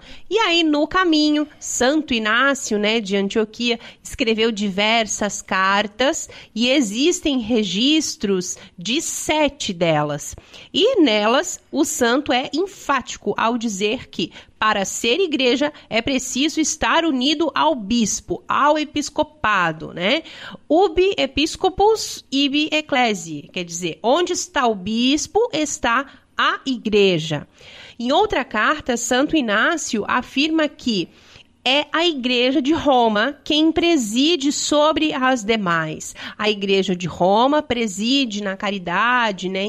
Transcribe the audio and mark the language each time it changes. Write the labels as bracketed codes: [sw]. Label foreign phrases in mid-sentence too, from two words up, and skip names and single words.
[pt] E aí no caminho, Santo Inácio, né, de Antioquia escreveu diversas cartas e existem registros de 7 delas. E nelas, o santo é enfático ao dizer que, para ser igreja, é preciso estar unido ao bispo, ao episcopado, né? [la] Ubi episcopus, ibi ecclesiae, [pt] quer dizer, onde está o bispo, está a igreja. Em outra carta, Santo Inácio afirma que é a Igreja de Roma quem preside sobre as demais. A Igreja de Roma preside na caridade, né?